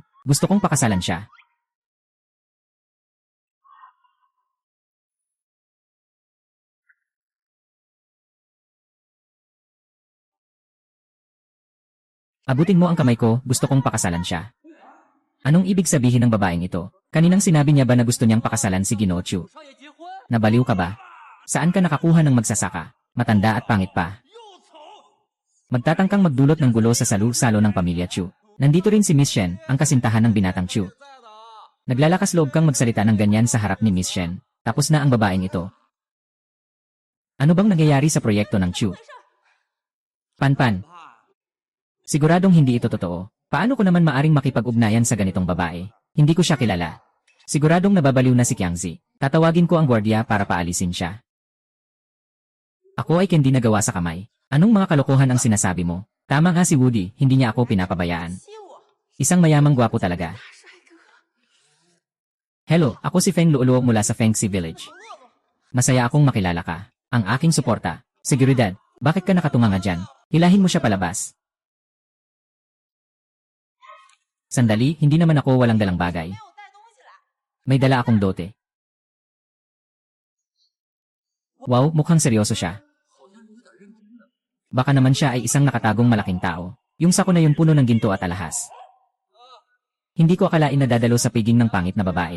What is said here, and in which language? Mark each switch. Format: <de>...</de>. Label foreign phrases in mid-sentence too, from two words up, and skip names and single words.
<tl>Gusto kong pakasalan siya. Abutin mo ang kamay ko, gusto kong pakasalan siya. Anong ibig sabihin ng babaeng ito? Kaninang sinabi niya ba na gusto niyang pakasalan si Ginoo Chu?</tl> <zh>少爷结婚，</zh> <tl>Nabaliw ka ba? Saan ka nakakuha ng magsasaka? Matanda at pangit pa. Magtatangkang magdulot ng gulo sa salu-salo ng pamilya Chu. Nandito rin si Miss Shen, ang kasintahan ng binatang Chu.</tl> <zh>在的。</zh> <tl>Naglalakas loob kang magsalita ng ganyan sa harap ni Miss Shen. Tapos na ang babaeng ito. Ano bang nangyayari sa proyekto ng Chu? Panpan. Siguradong hindi ito totoo. Paano ko naman maaring makipag-ugnayan sa ganitong babae? Hindi ko siya kilala. Siguradong nababaliw na si Qiangzi. Tatawagin ko ang gwardiya para paalisin siya. Ako ay hindi nagawa sa kamay. Anong mga kalokohan ang sinasabi mo? Tama nga si Woody, hindi niya ako pinapabayaan.</tl> <zh>吸我，</zh> <tl>Isang mayamang gwapo talaga.</tl> <zh>帅哥，</zh> <tl>Hello, ako si Feng Luoluo mula sa Fengxi Village.</tl> <zh>饿吗？</zh> <tl>Masaya akong makilala ka. Ang aking suporta. Seguridad, bakit ka nakatunga nga dyan? Hilahin mo siya palabas. Sandali, hindi naman ako walang dalang bagay.</tl> <zh>没有带东西来。</zh> <tl>May dala akong dote. Wow, mukhang seryoso siya. Baka naman siya ay isang nakatagong malaking tao. Yung sako na yung puno ng ginto at alahas. Hindi ko akalain na dadalo sa piging ng pangit na babae.</tl>